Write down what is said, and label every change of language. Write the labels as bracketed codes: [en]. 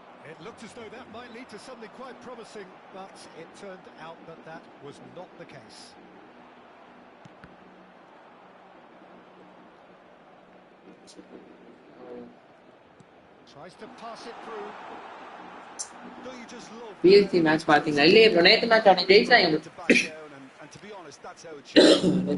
[en] It looked as though that might lead to something quite promising, but it turned out that that was not the case. Tries to pass it through. Don't you just love [ta] PSG match பாத்தீங்களா? இல்லையே bro, நேத்து match அவனே ஜெயிச்சாங்க. [en] to back down and to be honest, that's how it should.